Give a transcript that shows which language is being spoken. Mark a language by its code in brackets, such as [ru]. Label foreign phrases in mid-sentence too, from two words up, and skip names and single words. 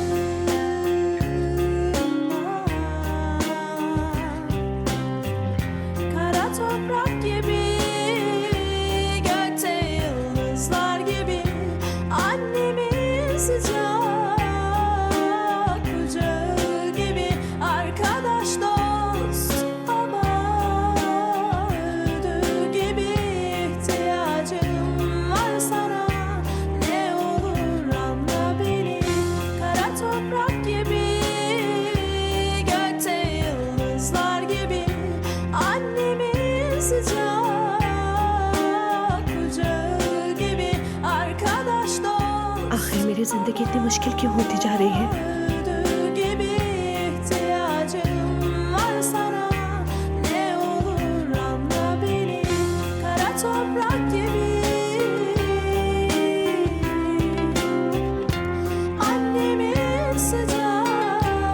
[tr] Kara toprak gibi, gökte yıldızlar gibi, annemin sıcak kucağı gibi, arkadaş dost baba öldüğü gibi, ihtiyacım var sana, ne olur anla beni. Kara toprak gibi, gökte yıldızlar gibi, annemin sıcak kucağı gibi, arkadaş dost [hi] आखिर मेरी जिंदगी इतनी मुश्किल क्यों होती जा रही है? [tr] öldüğü gibi, ihtiyacım var sana, ne olur anla beni. Kara toprak gibi, annemin sıcak